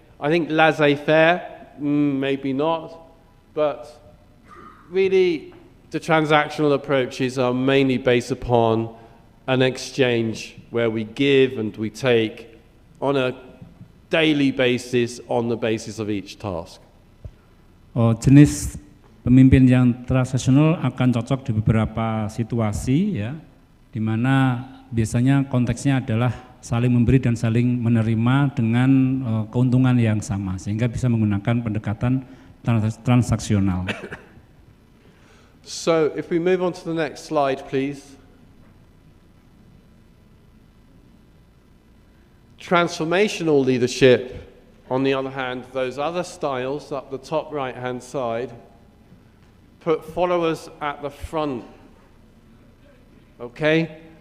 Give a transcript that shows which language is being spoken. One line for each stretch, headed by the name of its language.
English: I think laissez-faire, maybe not, but really the transactional approaches are mainly based upon an exchange where we give and we take on a daily basis on the basis of each task.
Indonesian: Jenis pemimpin yang transaksional akan cocok di beberapa situasi, ya, di mana biasanya konteksnya adalah saling memberi dan saling menerima dengan keuntungan yang sama, sehingga bisa menggunakan pendekatan transaksional.
English: So, if we move on to the next slide, please. Transformational leadership, on the other hand, those other styles up the top right-hand side, put followers at the front. Okay?